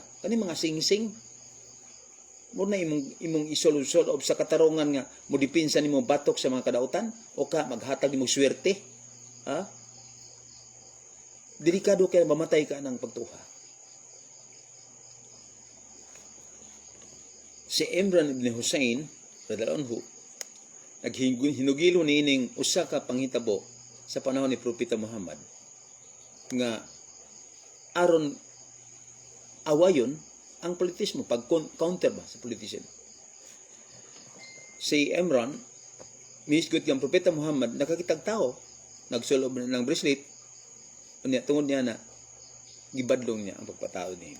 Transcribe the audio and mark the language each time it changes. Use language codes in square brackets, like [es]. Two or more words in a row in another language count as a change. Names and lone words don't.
[ceb] Kani mga sing-sing mo na imong isolusol sa katarungan nga mo dipinsa nimo batok sa mga kadautan o ka maghatag nimo swerte. Ha? Delikado kay mamatay ka ng pagtuha. Si Imran ibn Hussein [ar] رضي الله عنه [ceb] naghinugilo niining usa ka panghitabo sa panahon ni Propeta Muhammad nga aron awayon ang politismo, pag-counter ba sa politician. Si Imran, misgot ng Propeta Muhammad, nakakitag tao, nagsulob ng bracelet, tungod niya na, gibadlong niya ang pagpatao niya.